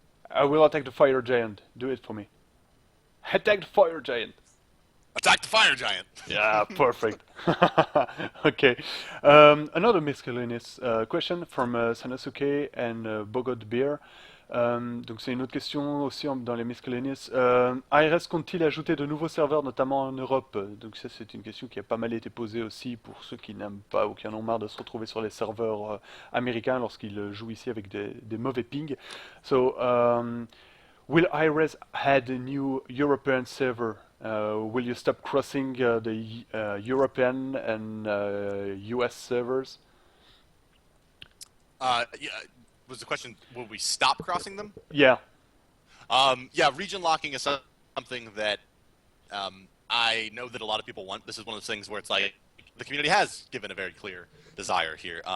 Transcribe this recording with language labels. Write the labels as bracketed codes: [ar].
[en] I will attack the fire giant. Do it for me. Attack the fire giant. Attack the fire giant. Yeah, perfect. Okay. Another miscellaneous question from Sanosuke and Bogot Beer. [fr] Donc c'est une autre question aussi dans les miscellaneous. ARS compte-t-il ajouter de nouveaux serveurs, notamment en Europe? Donc ça c'est une question qui a pas mal été posée aussi pour ceux qui n'aiment pas ou qui en ont marre de se retrouver sur les serveurs américains lorsqu'ils jouent ici avec des mauvais pings. [en] So, will Hi-Rez add a new European server? Will you stop crossing the European and US servers? Yeah, was the question, will we stop crossing them? Yeah. Yeah, region locking is something that I know that a lot of people want. This is one of those things where it's like the community has given a very clear desire here.